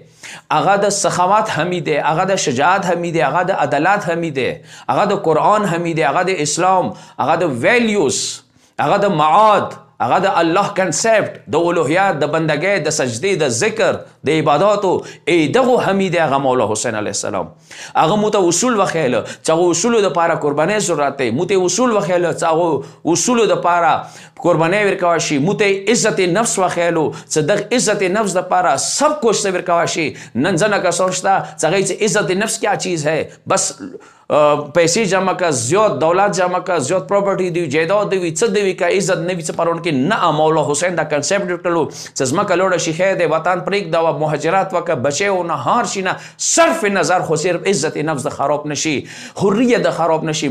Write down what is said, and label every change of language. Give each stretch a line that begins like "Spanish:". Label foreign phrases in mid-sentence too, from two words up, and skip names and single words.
Pashto: هغه د سخاوت حمی دی، هغه د شجاعت حمی دی، هغه د عدالت حمی دی، هغه د قرآن حمی دی، هغه د اسلام، هغه د ویلیوز، هغه د معاد، هغه د الله کنسپټ، د الوهیت، د بندګۍ، د سجدې، د ذکر، د عباداتو، دغو حمی دی هغه مولا حسین علیه السلام. هغه مو ته اصول وښیله چې هغو اصولو دپاره قربانۍ ضرورت دی. مو ته اصول وښیله چې هغو اصولو دپاره قربانۍ ورکوه شي. مو ته عزت نفس وښیلو چې دغه عزت نفس دپاره
Urdu: سب کچھ
Pashto: ته ورکوه شي. نن ځنه کسان شته چې هغوی چې
Urdu: عزت نفس کیا چیز ہے،
Pashto: بس پیسې جمع کا، زیات دولت جمع کا، زیات پراپرټي دی، جایداد دی، څه دی که عزت نه وي څه پرون کې نه. مولا حسین دا کنسپټ ورکړلو چې ځمکه لوړه شي خیر دی، وطن پرېږده او مهاجرت وکړه، بچی و نهار شي نه، صرف نظر خو صرف عزت نفس د خراب نشي، حریت د خراب نشي.